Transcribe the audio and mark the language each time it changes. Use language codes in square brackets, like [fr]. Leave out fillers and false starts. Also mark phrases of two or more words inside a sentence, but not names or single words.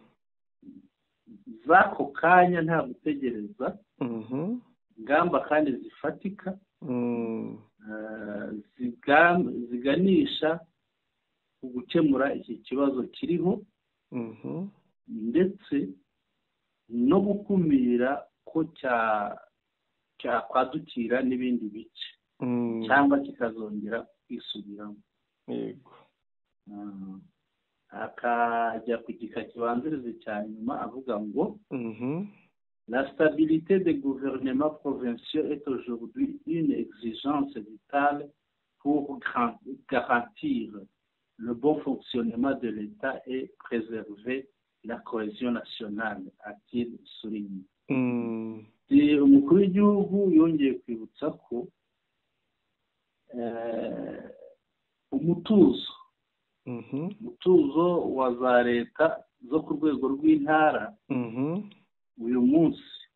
[rw] z'ako kanya nta gutegereza ingamba kandi zifatika ziganisha ku gukemura iki kibazo kiriho ndetse no gukumira ko cyakwadukira n'ibindi bice cyangwa kikazongera kwisubiramo yego akajya ku gika kibanziriza cya nyuma avuga ngo [fr] la stabilité des gouvernements provinciaux est aujourd'hui une exigence vitale pour garantir le bon fonctionnement de l'État et préserver la cohésion nationale, a-t-il souligné. [rw] Umukuru w'igihugu yongeye kwibutsa ko umutuzo wa za leta zo ku rwego rw'intara uyu munsi